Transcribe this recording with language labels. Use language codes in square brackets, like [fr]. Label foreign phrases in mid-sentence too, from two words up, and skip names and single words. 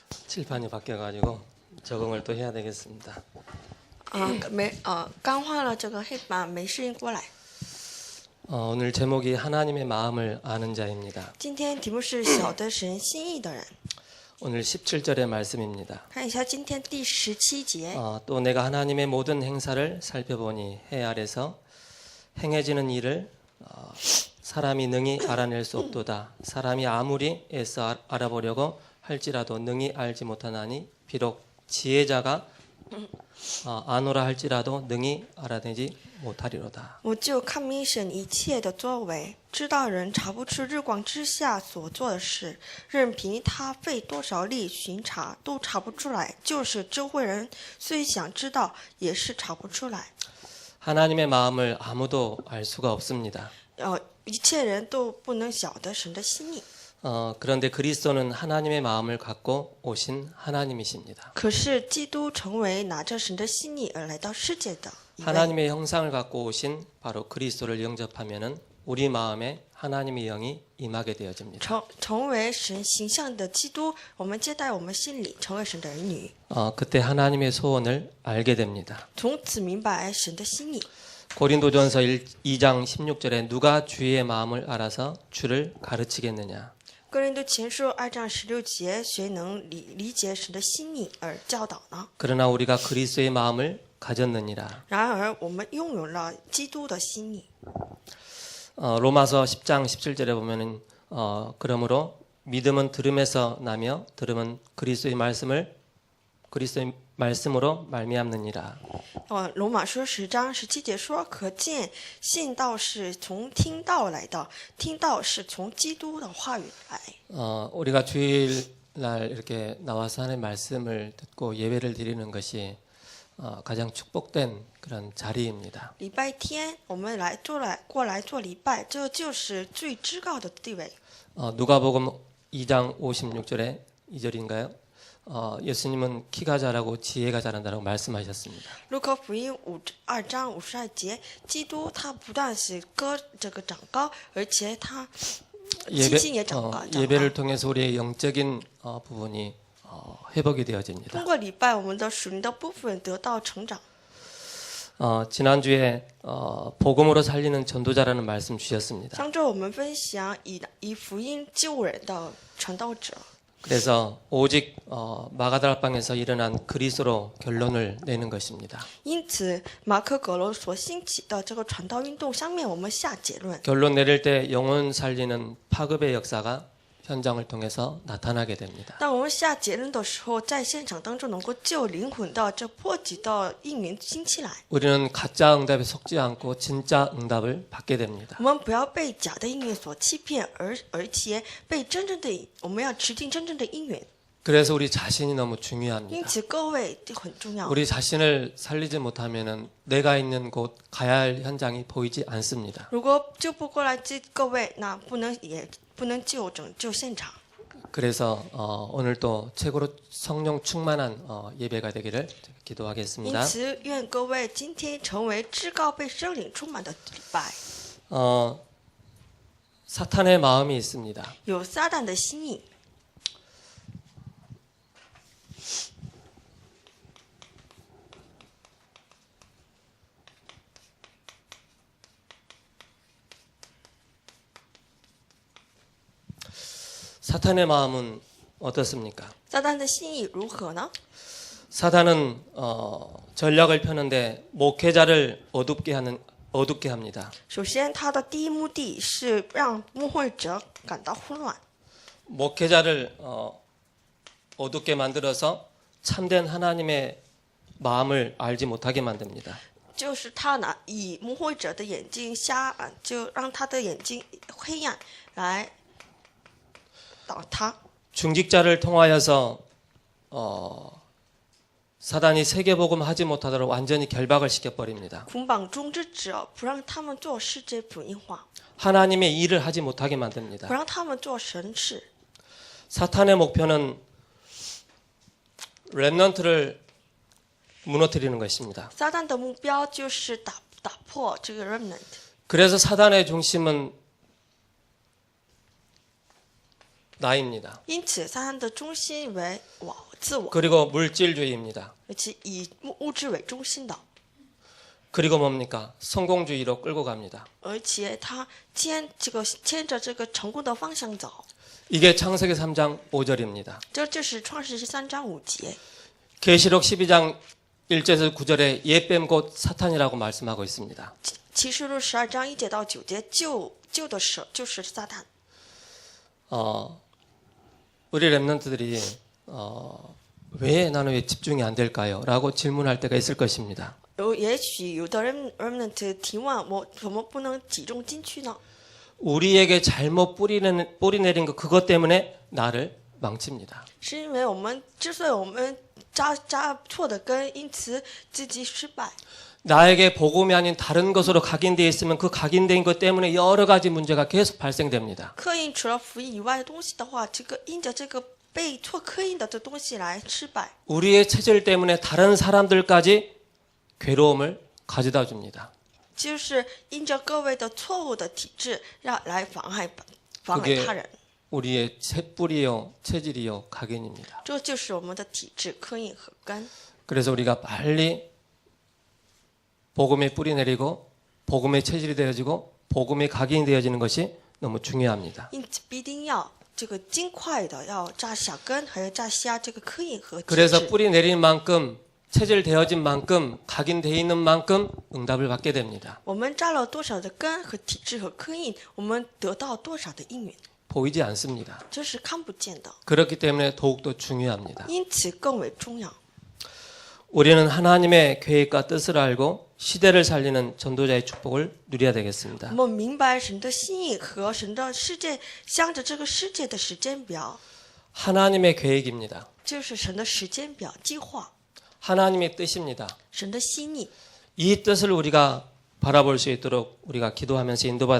[ko] 칠판이 바뀌어가지고 적응을 또 해야 되겠습니다. [zh] 刚换了这个黑板，没适应过来。 [ko] 오늘 제목이 하나님의 마음을 아는 자입니다. [zh] 今天题目是晓得神心意的人。 [ko] 오늘 17절의 말씀입니다. [zh] 看一下今天第17节。 [ko] 또 내가 하나님의 모든 행사를 살펴보니 해 아래서 행해지는 일을 사람이 능히 알아낼 수 없도다. 사람이 아무리 애써 알아보려고 할지라도 능히 알지 못하나니 비록 지혜자가 아노라 할지라도 능히 알아내지 못하리로다. [zh] 我就看明神一切的作为，知道人查不出日光之下所做的事，任凭他费多少力巡查，都查不出来。就是智慧人虽想知道，也是查不出来。 [ko] 하나님의 마음을 아무도 알 수가 없습니다. [zh] 一切人都不能晓得神的心意。 [ko] 그런데 그리스도는 하나님의 마음을 갖고 오신 하나님이십니다. [zh] 可是基督成为拿着神的心意而来到世界的一位。 [ko] 하나님의 형상을 갖고 오신 바로 그리스도를 영접하면은 우리 마음에 하나님의 영이 임하게 되어집니다. [zh] 成为神形象的基督，我们接待我们心里，成为神的儿女。 [ko] 그때 하나님의 소원을 알게 됩니다. [zh] 从此明白神的心意。 [ko] 고린도전서 2장 16절에 누가 주의 마음을 알아서 주를 가르치겠느냐. [zh] 哥林多前书2章16节，谁能理解神的心意而教导呢？ [ko] 그러나 우리가 그리스도의 마음을 가졌느니라. [zh] 然而我们拥有了基督的心意。 [ko] 로마서 10장 17절에 보면은 그러므로 믿음은 들음에서 나며 들음은 그리스도의 말씀으로 말미암느니라. [zh] 罗马书10章17节说，可见信道是从听道来的，听道是从基督的话语来。 [ko] 우리가 주일날 이렇게 나와서 하나님의 말씀을 듣고 예배를 드리는 것이 가장 축복된 그런 자리입니다. [zh] 礼拜天我们过来做礼拜，这就是最至高的地位。 [ko] 누가복음 2장 56절에 2절인가요? 예수님은 키가 자라고 지혜가 자란다고 말씀하셨습니다. [zh] 路加福音2章52节，基督他不但是长高，而且他信心也长高。 [ko] 예배를 통해서 우리의 영적인 부분이 회복이 되어집니다. [zh] 通过礼拜，我们的属灵的部分得到成长。 [ko] 지난주에 복음으로 살리는 전도자라는 말씀 주셨습니다. [zh] 上周我们分享以福音救人的传道者。 [ko] 그래서 오직 마가다락방에서 일어난 그리스도로 결론을 내는 것입니다. [zh] 因此，马可·葛罗所兴起的这个传道运动上面，我们下结论。 [ko] 결론 내릴 때 영혼 살리는 파급의 역사가 현장을 통해서 나타나게 됩니다. [zh] 当我们下结论的时候，在现场当中能够救灵魂的这波及的应允兴起来。 [ko] 우리는 가짜 응답에 속지 않고 진짜 응답을 받게 됩니다. [zh] 我们不要被假的应允所欺骗，而且被真正的，我们要持定真正的应允。 [ko] 그래서 우리 자신이 너무 [zh] 因 [ko] 중요합니다. [zh] 此，各位很重要。 [ko] 우리 자신을 살리지 못하면은 내가 있는 곳 가야 할 현장이 보이지 않습니다. [zh] 如果救不过来各位，那不能拯救现场。 [ko] 그래서 오늘 또 최고로 성령 충만한 예배가 되기를 [zh] 因 [ko] 기도하겠습니다. [zh] 此，愿各位今天成为至高被圣灵充满的礼拜。 [ko] 사탄의 마음이 있습니다. [zh] 有撒旦的心意。 [ko] 사탄의 마음은 어떻습니까? [zh] 撒旦的心意如何呢？ [ko] 사탄은 전략을 펴는데 목회자를 어둡게 합니다. [zh] 首先，他的第一目的是让牧会者感到混乱， [ko] 목회자를 어둡게 만들어서 참된 하나님의 마음을 알지 못하게 만듭니다. [zh] 就是他以牧会者的眼睛就让他的眼睛黑暗来导他。 [ko] 중직자를 통하여서 사단이 세계복음 하지 못하도록 완전히 결박을 시켜버립니다. [zh] 捆绑中之者，不让他们做世界福音化， [ko] 하나님의 일을 하지 못하게 만듭니다. [zh] 不让他们做神事。 [ko] 사탄의 목표는 렘넌트를 무너뜨리는 것입니다. [zh] 撒旦的目标就是打破这个 remnant。 [ko] 그래서 사단의 중심은 나입니다. [zh] 因此三餐的中心为我自我， [ko] 그리고 물질주의입니다. [zh] 而且以物质为中心的， [ko] 그리고 뭡니까? 성공주의로 끌고 갑니다. [zh] 而且他牵着这个成功的方向走。 [ko] 이게 창세기 3장 5절입니다. [zh] 这就是创世纪3章5节， [ko] 계시록 12장 1절에서 9절에 옛뱀 곧 사탄이라고 말씀하고 있습니다. [zh] 启示录12章1节到9节，旧的蛇就是撒旦。 [ko] 우리 렘넌트들이 왜 나는 왜 집중이 안 될까요? 라고 질문할 때가 있을 것입니다. [zh] 也许有的人提问我怎么不能集中进去呢？ [ko] 우리에게 잘못 뿌리 내린 거 그것 때문에 나를 망칩니다. [zh] 是因为之所以我们扎错的根，因此自己失败。 [ko] 나에게 복음이 아닌 다른 것으로 각인되어 있으면 그 각인된 것 때문에 여러 가지 문제가 계속 발생됩니다. [zh] 刻印除了福音以外的东西的话，因着这个被错刻印的这东西来失败。 [ko] 우리의 체질 때문에 다른 사람들까지 괴로움을 가져다 줍니다. [zh] 就是因着各位的错误的体质，来妨害 [ko] 그게 [zh] 他人。 [ko] 우리의 뿌리요 체질이요 각인입니다. [zh] 这就是我们的体质刻印和根。 [ko] 그래서 우리가 빨리 복음에 뿌리 내리고 복음의 체질이 되어지고 복음의 각인이 되어지는 것이 너무 중요합니다. [zh] 因此必定要尽快的要扎下根，还要扎下这个刻印和体 [ko] 그래서 [zh] 质。 [ko] 뿌리 내린 만큼 체질 되어진 만큼 각인되어 있는 만큼 응답을 받게 됩니다. [zh] 我们扎了多少的根和体质和刻印，我们得到多少的应允， [ko] 보이지 않습니다. [zh] 这是看不见的， [ko] 그렇기 때문에 더욱더 중요합니다. [zh] 因此更为重要。 [ko] 우리는 하나님의 계획과 뜻을 알고 시대를 살리는 전도자의 축복을 누려야 되겠습니다. [zh] 我们明白神的心意和神的世界，向着这个世界的时间表， [ko] 하나님의 계획입니다. [zh] 就是神的时间表计划， [ko] 하나님의 뜻입니다. [zh] 神的心意。 [ko] 이 뜻을 우리가 바라볼 수 있도록 우리가 기도하면서 인도받아야